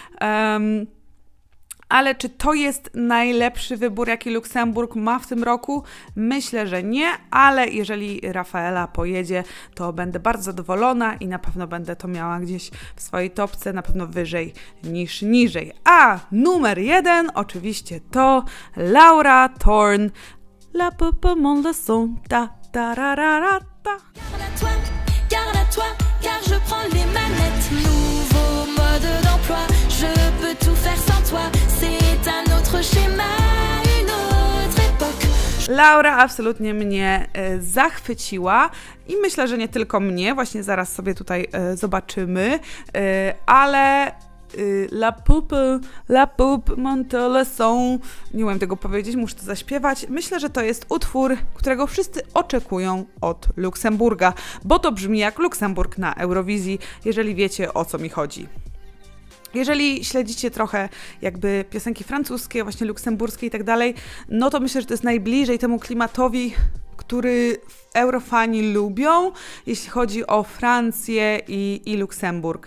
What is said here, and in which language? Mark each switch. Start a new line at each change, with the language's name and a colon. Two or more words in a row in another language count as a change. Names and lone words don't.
Polish: Ale czy to jest najlepszy wybór, jaki Luksemburg ma w tym roku? Myślę, że nie, ale jeżeli Rafaela pojedzie, to będę bardzo zadowolona i na pewno będę to miała gdzieś w swojej topce, na pewno wyżej niż niżej. A numer 1 oczywiście to Laura Thorn.
French: La papa mon leçon, ta ta ra ra ra ta. Garde à toi, car je prends les manettes. Nouveau mode d'emploi, je peux tout faire sans toi. C'est un autre schéma, une autre époque.
Polish: Laura absolutnie mnie zachwyciła i myślę, że nie tylko mnie, właśnie zaraz sobie tutaj zobaczymy, ale
French: La poupe monte le son.
Polish: Nie umiem tego powiedzieć, muszę to zaśpiewać. Myślę, że to jest utwór, którego wszyscy oczekują od Luksemburga, bo to brzmi jak Luksemburg na Eurowizji, jeżeli wiecie, o co mi chodzi. Jeżeli śledzicie trochę jakby piosenki francuskie, właśnie luksemburskie i tak dalej, no to myślę, że to jest najbliżej temu klimatowi, który eurofani lubią, jeśli chodzi o Francję i Luksemburg.